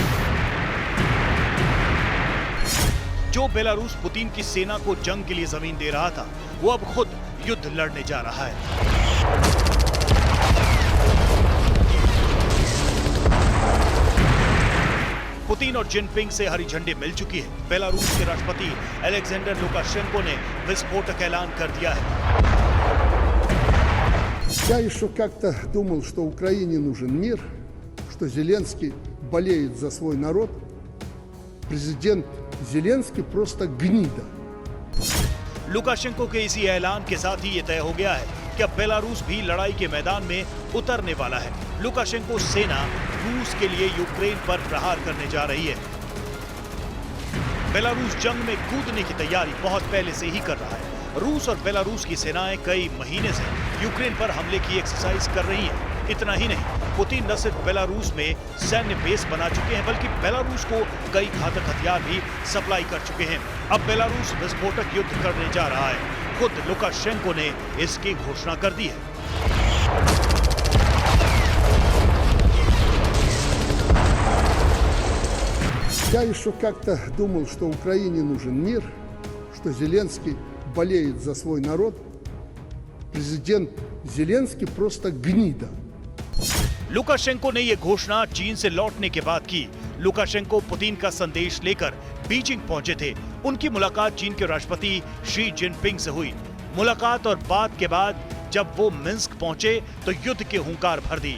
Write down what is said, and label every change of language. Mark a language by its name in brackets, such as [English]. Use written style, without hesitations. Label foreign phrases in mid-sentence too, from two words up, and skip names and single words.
[Hindi] जो बेलारूस पुतिन की सेना को जंग के लिए जमीन दे रहा था वो अब खुद युद्ध लड़ने जा रहा है। पुतिन और जिनपिंग से हरी झंडी मिल चुकी है। बेलारूस के राष्ट्रपति अलेक्जेंडर लुकाशेंको ने विस्फोटक ऐलान कर दिया है। [Russian] Я еще как-то думал, что Украине нужен мир, что Зеленский болеет за свой народ. Президент Зеленский просто гнида. [Hindi] लुकाशेंको के इसी ऐलान के साथ ही ये तय हो गया है कि अब बेलारूस भी लड़ाई के मैदान में उतरने वाला है। लुकाशेंको सेना रूस के लिए यूक्रेन पर प्रहार करने जा रही है। बेलारूस जंग में कूदने की तैयारी बहुत पहले से ही कर रहा है। रूस और बेलारूस की सेनाएं कई महीने से यूक्रेन पर हमले की एक्सरसाइज कर रही हैं। इतना ही नहीं, पुतिन न सिर्फ बेलारूस में सैन्य बेस बना चुके हैं बल्कि बेलारूस को कई घातक हथियार भी सप्लाई कर चुके हैं। अब बेलारूस विस्फोटक युद्ध करने जा रहा है। खुद लुकाशेंको ने इसकी घोषणा कर दी है। [Russian] Я еще как-то думал, что Украине нужен мир, что Зеленский болеет за свой народ. Президент Зеленский просто гнида. [Hindi] लुकाशेंको ने यह घोषणा चीन से लौटने के बाद की। लुकाशेंको पुतिन का संदेश लेकर बीजिंग पहुंचे थे। उनकी मुलाकात चीन के राष्ट्रपति शी जिनपिंग से हुई। मुलाकात और बात के बाद जब वो मिन्स्क पहुंचे तो युद्ध की हुंकार भर दी।